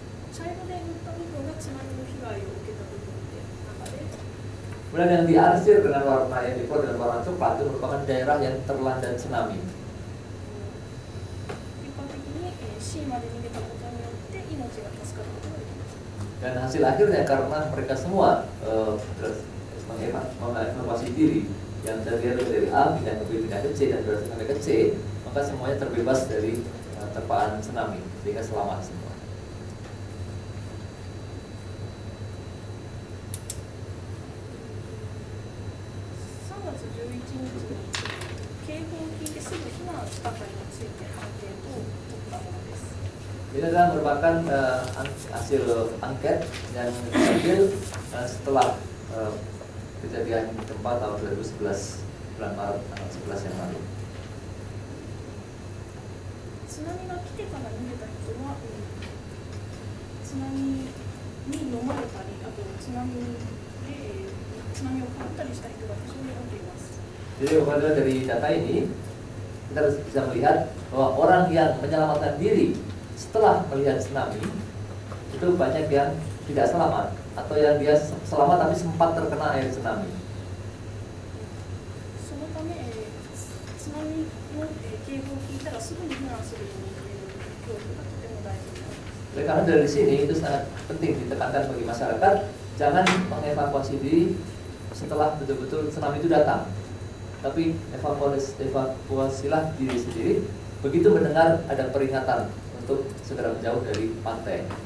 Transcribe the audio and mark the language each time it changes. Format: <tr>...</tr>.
<ja>茶色で塗った部分が津波の被害を受けた部分で中で、</ja> <id>Kemudian yang diarsir dengan warna yang dikode dengan warna coklat itu merupakan daerah yang terlanda tsunami.</id> <ja>結果的に C まで逃げたことによって命が助かることができました。</ja> <id>Dan hasil akhirnya karena mereka semua mengevakuasi diri, yang terdiri dari A pindah ke C dan berhasil sampai ke C, maka semuanya terbebas dari terpaan tsunami sehingga selamat semua.</id> <ja>3月11日に警報を聞いてすぐ避難したかについてアンケートを取ったものです。</ja> <id>Ini adalah merupakan hasil angket yang diambil setelah kejadian gempa tahun 2011 bulan Maret tanggal 11 yang lalu.</id> <ja>津波が来てから逃げた人は、津波に飲まれたり、あと津波をかぶったりした人が非常に多くいます。</ja> <id>Jadi pada dari data ini kita bisa melihat bahwa orang yang menyelamatkan diri setelah melihat tsunami itu banyak yang tidak selamat atau yang dia selamat tapi sempat terkena air tsunami.</id> <ja>そのため、津波の警報を聞いたらすぐに避難するようにという教育がとても大事になります。</ja> <id>Oleh karena dari sini itu sangat penting ditekankan bagi masyarakat, jangan mengevakuasi diri setelah betul-betul tsunami itu datang. Tapi evakuasilah diri sendiri begitu mendengar ada peringatan untuk segera menjauh dari pantai.</id>